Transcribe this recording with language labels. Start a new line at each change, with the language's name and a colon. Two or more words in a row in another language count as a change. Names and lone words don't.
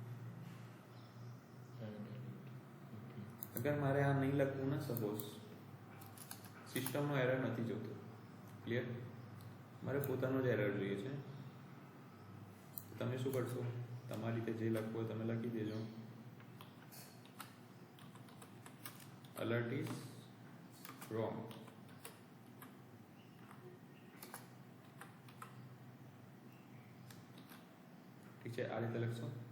Gujarati: અગર મારે આ નહીં લખવું ને, સપોઝ સિસ્ટમનો એરર નથી જોતો, ક્લિયર, મારે પોતાનો જ એરર જોઈએ છે, તમે શું કરશો? તમારી રીતે જે લખવું હોય તમે લખી દેજો.
English: alert is wrong.
Gujarati: ઠીક છે, આ રીતે લખશો.